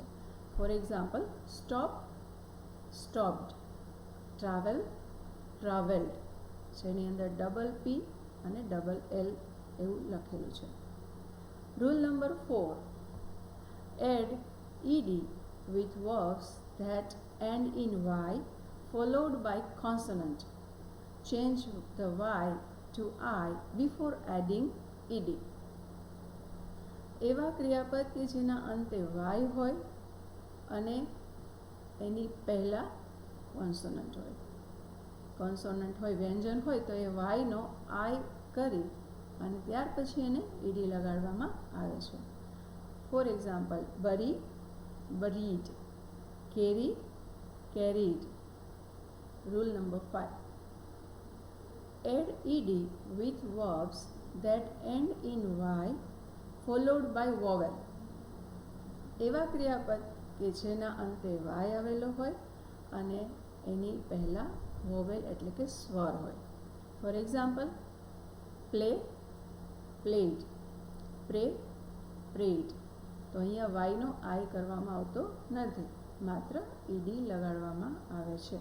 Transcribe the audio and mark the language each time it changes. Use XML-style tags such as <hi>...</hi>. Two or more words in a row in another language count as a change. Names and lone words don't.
<en>For example, stop, stopped, travel, travelled,</en> <gu>જેની અંદર</gu> <en>double p અને double l</en> <gu>એવું લખેલું છે.</gu> <en>Rule number 4, add ed with verbs that end in y followed by consonant. Change the y to I before adding ed.</en> <gu>એવા ક્રિયાપદ કે જેના અંતે y હોય અને એની પહેલાં કોન્સોનન્ટ હોય. કોન્સોનન્ટ હોય, વ્યંજન હોય તો એ વાયનો આઈ કરી અને ત્યાર પછી એને ઈડી લગાડવામાં આવે છે.</gu> <en>For example, bury, buried, carry, carried. Rule number 5, add ed with verbs that end in y followed by vowel.</en> <gu>એવા ક્રિયાપદ કે જેના અંતે y આવેલો હોય અને એની પહેલાં વોવેલ એટલે કે સ્વર હોય.</gu> <en>For example, play, played, pray, prayed.</en> <gu>તો અહીંયા વાયનો આઈ કરવામાં આવતો નથી, માત્ર ઈડી લગાડવામાં આવે છે.</gu>